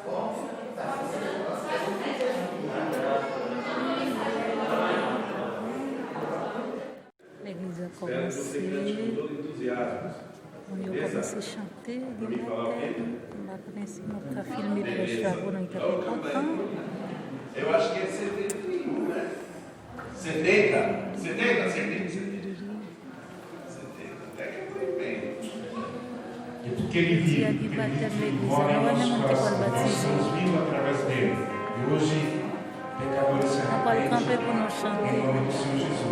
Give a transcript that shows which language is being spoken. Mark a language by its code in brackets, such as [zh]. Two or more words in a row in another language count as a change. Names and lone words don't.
[fr] L'église a commencé. On a commencé à chanter. On va commencer à filmer pour les travaux. On était contents. [pt] Eu acho que é 71, né? 70? 70? 70. Até que foi bem. E porque ele vive, morremos para sermos vivos através dele. E hoje, pecadores se arrependem em nome do Senhor Jesus.